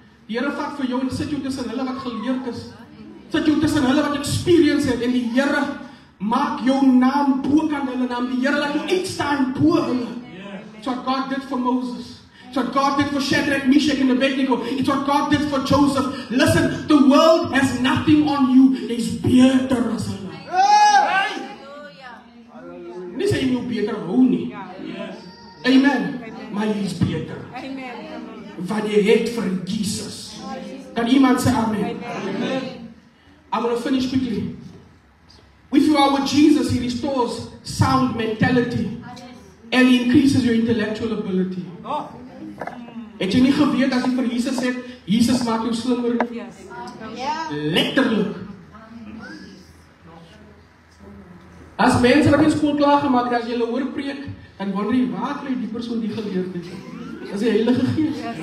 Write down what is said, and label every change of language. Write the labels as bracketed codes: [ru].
[af] Die Here vat vir jou en sit jou tussen hulle wat geleerd is, sit jou tussen hulle wat experience het, en die Here maak jou naam bo kan hulle naam. Die Here laat jou uitstaan bo hulle. [en] So what God did for Moses. It's what God did for Shadrach, Meshach, and Abednego. It's what God did for Joseph. Listen, the world has nothing on you. [af] It's beter as hulle. Nie sê jy moet beter hou nie. Amen. Maar jy is beter. Wat jy het vir Jesus. Kan iemand sê amen? [en] I'm going to finish quickly. With you are with Jesus, He restores sound mentality and He increases your intellectual ability. [af] Het jy nie geweet as jy vir Jesus sê, Jesus maak jou slimmer? Letterlik. As mense wat in skool klaar gemaak het, as jy hulle hoor preek, dan wonder jy, waar kry die persoon die geleerd het? Dis die Heilige Gees.